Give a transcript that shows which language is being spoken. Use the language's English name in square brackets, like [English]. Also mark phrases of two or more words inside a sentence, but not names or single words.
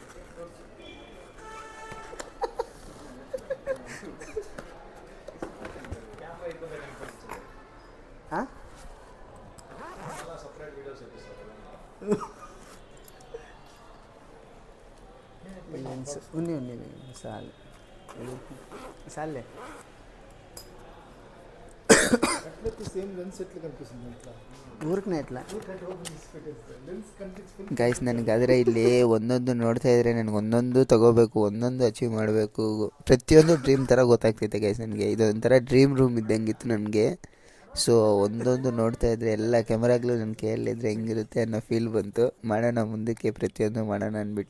[Telugu] ಹಾಂ ಲೆನ್ಸ್ ఉన్ని చాలు చాలే. అట్లయితే సేమ్ లెన్స్ ఎట్లా కనిపిస్తుంది ఇట్లా ఊరికనే ఎట్లా లెన్స్ కనిపించి [Kannada] ಗೈಸ್ ನನಗಾದರೆ ಇಲ್ಲಿ ಒಂದೊಂದು ನೋಡ್ತಾ ಇದ್ರೆ ನನಗೆ ಒಂದೊಂದು ತಗೋಬೇಕು, ಒಂದೊಂದು ಅಚೀವ್ ಮಾಡಬೇಕು, ಪ್ರತಿಯೊಂದು ಡ್ರೀಮ್ ಥರ ಗೊತ್ತಾಗ್ತೈತೆ ಗೈಸ್ ನನಗೆ. ಇದೊಂಥರ [English] dream room [Kannada] ಇದ್ದಂಗಿತ್ತು ನನಗೆ. ಸೊ ಒಂದೊಂದು ನೋಡ್ತಾ ಇದ್ರೆ ಎಲ್ಲ ಕ್ಯಾಮ್ರಾಗಳು ನನ್ನ ಕೈಯಲ್ಲಿದ್ದರೆ ಹೆಂಗಿರುತ್ತೆ ಅನ್ನೋ ಫೀಲ್ ಬಂತು. ಮಾಡೋಣ ಮುಂದಕ್ಕೆ, ಪ್ರತಿಯೊಂದು ಮಾಡೋಣ ಅಂದ್ಬಿಟ್ಟು.